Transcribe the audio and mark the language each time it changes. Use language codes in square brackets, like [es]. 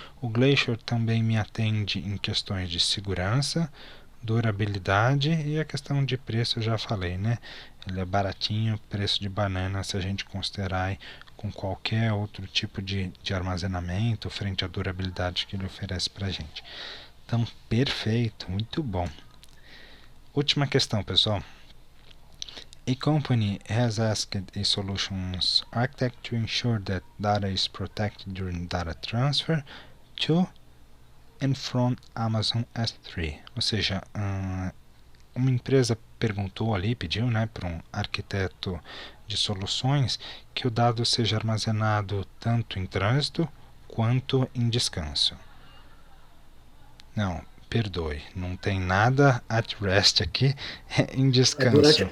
[pt] O Glacier também me atende em questões de segurança, durabilidade e a questão de preço eu já falei, né? Ele é baratinho, preço de banana se a gente considerar com qualquer outro tipo de armazenamento frente à durabilidade que ele oferece para a gente. Então, perfeito, muito bom. Última questão, pessoal. [en] A company has asked a solutions architect to ensure that data is protected during data transfer to and from Amazon S3. [pt] Ou seja, uma empresa perguntou ali, pediu, né, para um arquiteto de soluções que o dado seja armazenado tanto em trânsito quanto em descanso. Não, perdoe, não tem nada at rest aqui em descanso.